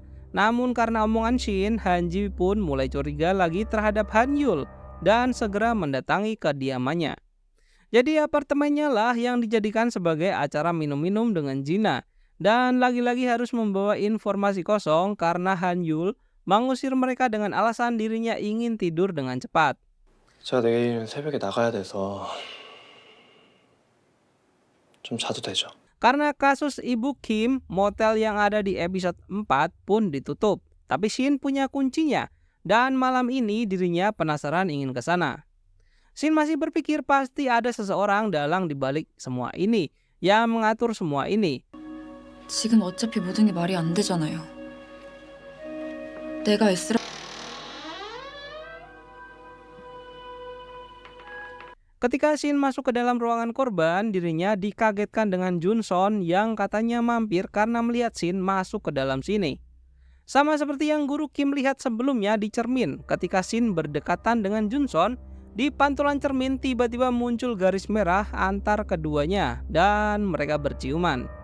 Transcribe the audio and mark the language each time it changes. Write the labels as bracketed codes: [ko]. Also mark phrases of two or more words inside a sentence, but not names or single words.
[id] Namun karena omongan Shin, Hanji pun mulai curiga lagi terhadap Han Yul dan segera mendatangi kediamannya. Jadi apartemennya lah yang dijadikan sebagai acara minum-minum dengan Jina. Dan lagi-lagi harus membawa informasi kosong karena Han Yul mengusir mereka dengan alasan dirinya ingin tidur dengan cepat. [ko] 제가 내일은 새벽에 나가야 돼서 좀 자도 되죠? [id] Karena kasus Ibu Kim, motel yang ada di episode 4 pun ditutup. Tapi Shin punya kuncinya, dan malam ini dirinya penasaran ingin ke sana. Shin masih berpikir pasti ada seseorang dalang di balik semua ini, yang mengatur semua ini. [ko] 지금 어차피 모든 게 말이 안 되잖아요. 내가 S랑 [id] Ketika Shin masuk ke dalam ruangan korban, dirinya dikagetkan dengan Junson yang katanya mampir karena melihat Shin masuk ke dalam sini. Sama seperti yang guru Kim lihat sebelumnya di cermin, ketika Shin berdekatan dengan Junson, di pantulan cermin tiba-tiba muncul garis merah antar keduanya dan mereka berciuman.